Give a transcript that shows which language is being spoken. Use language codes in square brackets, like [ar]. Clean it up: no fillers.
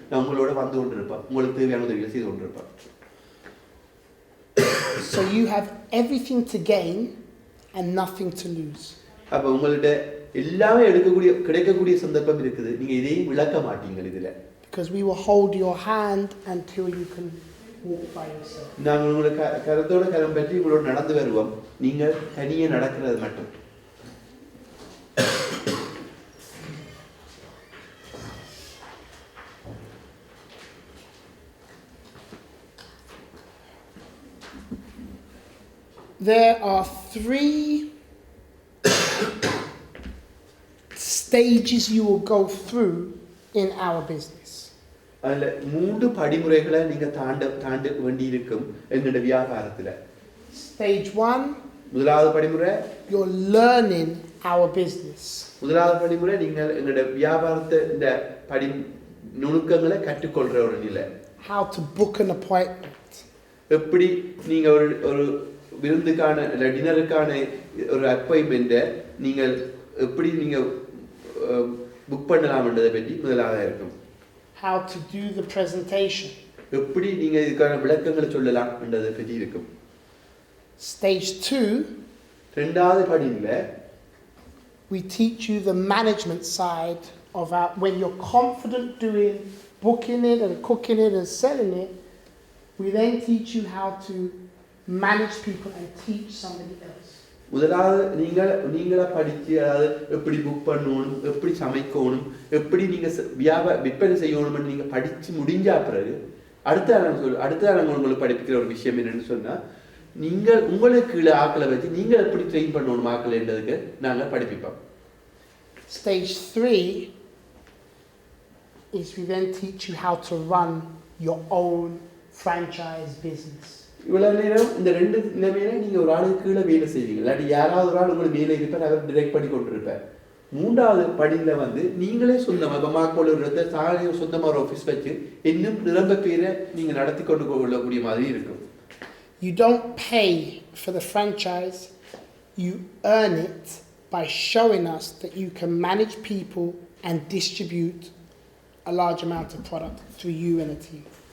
[ta] நான் உங்களோட வந்து கொண்டிருப்பேன், உங்களுக்கு தேவையான உதவிகளை செய்து கொண்டிருப்பேன். [en] So you have everything to gain and nothing to lose. [ta] அப்ப உங்கள்ட்ட எல்லாமே கிடைக்கக்கூடிய சந்தர்ப்பம் இருக்குது. நீங்க இதையும் விளக்க மாட்டீங்க இதுல. [en] Because we will hold your hand until you can walk by yourself. [ta] நாங்கள் உங்களோட கரத்தோட கரம் பற்றி உங்களோட நடந்து வருவோம், நீங்கள் தனியே நடக்கிறது மட்டும். [en] There are 3 stages you will go through in our business. [ta] அதில் 3 படிமுறைகளை நீங்கள் தாண்ட வேண்டி இருக்கும் எங்களுடைய வியாபாரத்தில். [en] Stage 1, [ta] முதலாவது படிமுறை, [en] you're learning our business. [ta] முதலாவது படிமுறை நீங்கள் எங்களுடைய வியாபாரத்தை இந்த நுணுக்கங்களை கற்றுக்கொள்ற ஒரு நிலை. [en] How to book an appointment. [ta] எப்படி நீங்கள் ஒரு விருந்துக்கான இல்லை டின்னருக்கான ஒரு அப்பாயின்மெண்ட்டை நீங்கள் எப்படி நீங்கள் புக் பண்ணலாம்ன்றதை பற்றி முதலாக இருக்கும். [en] How to do the presentation. [ta] எப்படி நீங்கள் இதுக்கான விளக்கங்களை சொல்லலாம் என்றதை பற்றி இருக்கும். [en] Stage 2, [ta] ரெண்டாவது படியில் [en] we teach you the management side of our, when you're confident doing booking it and cooking it and selling it, we then teach you how to manage people and teach somebody else. [ta] முதலாவது நீங்களா படித்து, அதாவது எப்படி book பண்ணணும், எப்படி சமைக்கணும், எப்படி நீங்கள் விற்பனை செய்யணும்னு நீங்கள் படித்து முடிஞ்சா பிறகு அடுத்த நாங்கள் உங்களுக்கு படிப்பிக்கிற ஒரு விஷயம் என்னன்னு சொன்னால், நீங்கள் உங்களுக்கு கீழே ஆக்களை வச்சு நீங்கள் எப்படி ட்ரெயின் பண்ணணும் ஆக்கள் என்றதுக்கு நாங்கள் படிப்பிப்போம். [en] Stage 3 is we then teach you how to run your own franchise business. [ta] இவ்வளவு நேரம் இந்த 2 நிலைமையில நீங்கள் ஒரு ஆளுக்கு கீழே வேலை செய்வீங்க, இல்லாட்டி யாராவது ஒரு ஆள் உங்களுக்கு மேலே இருப்பார், அவர் டிரெக்ட் பண்ணி கொண்டிருப்பார். 3வது படியில் நீங்களே சொந்தமாக இப்போ மாக்கோல ஒரு சொந்தமாக ஒரு ஆஃபீஸ் வச்சு இன்னும் நிரம்ப பேரை நீங்கள் நடத்தி கொண்டு கொள்ளக்கூடிய மாதிரி இருக்கும். [en] You don't pay for the franchise, you earn it by showing us that you can manage people and distribute a large amount of product through you and a team.